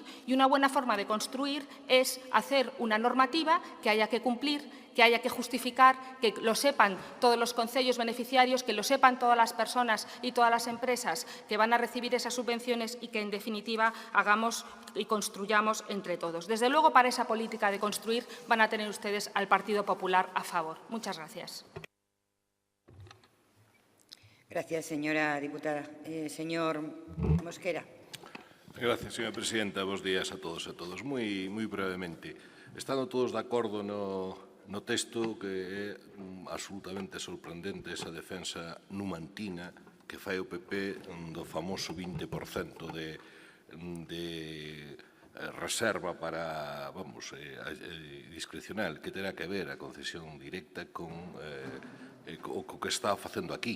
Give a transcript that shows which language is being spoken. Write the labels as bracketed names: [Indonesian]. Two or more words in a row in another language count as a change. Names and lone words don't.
[Spanish] Y una buena forma de construir es hacer una normativa que haya que cumplir, que haya que justificar, que lo sepan todos los concellos beneficiarios, que lo sepan todas las personas y todas las empresas que van a recibir esas subvenciones y que, en definitiva, hagamos y construyamos entre todos. Desde luego, para esa política de construir van a tener ustedes al Partido Popular a favor. Muchas gracias. Gracias, señora diputada. Señor Mosquera. Gracias, señora presidenta. [Galician] Bos días a todos e a todos. Moi brevemente. Estando todos de acordo no texto, que é absolutamente sorprendente esa defensa numantina que fai o PP do famoso 20% de reserva para, discrecional, que terá que ver a concesión directa con o que está facendo aquí.